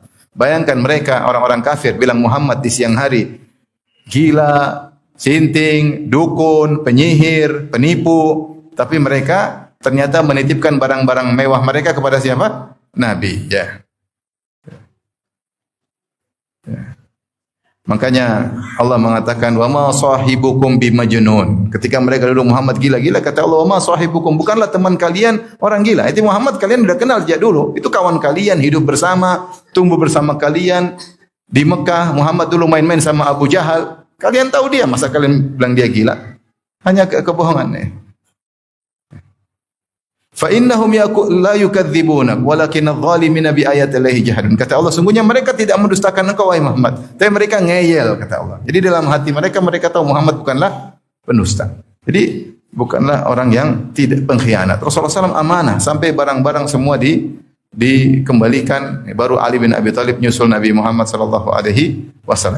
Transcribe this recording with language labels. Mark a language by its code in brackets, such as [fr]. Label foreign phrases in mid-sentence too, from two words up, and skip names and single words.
[id] Bayangkan mereka orang-orang kafir bilang Muhammad di siang hari gila, sinting, dukun, penyihir, penipu. Tapi mereka ternyata menitipkan barang-barang mewah mereka kepada siapa? Nabi. Ya. Makanya Allah mengatakan [ar] وما صاحبكم بمجنون. [id] Ketika mereka dulu Muhammad gila-gila, kata Allah [ar] وما صاحبكم, [id] bukanlah teman kalian orang gila. Itu Muhammad kalian sudah kenal sejak dulu. Itu kawan kalian, hidup bersama, tumbuh bersama kalian di Mekah. Muhammad dulu main-main sama Abu Jahal. Kalian tahu dia, masa kalian bilang dia gila? Hanya kebohongan. [ar] فإنهم لا يكذبونك ولكن الظالمين بآيات الله يجحدون. [id] Kata Allah, sungguhnya mereka tidak mendustakan engkau wahai Muhammad, tapi mereka ngeyel, kata Allah. Jadi dalam hati mereka tahu Muhammad bukanlah pendusta. Jadi bukanlah orang yang tidak pengkhianat. Rasulullah SAW amanah sampai barang-barang semua dikembalikan. Baru Ali bin Abi Thalib nyusul Nabi Muhammad [ar] صلى الله عليه وسلم.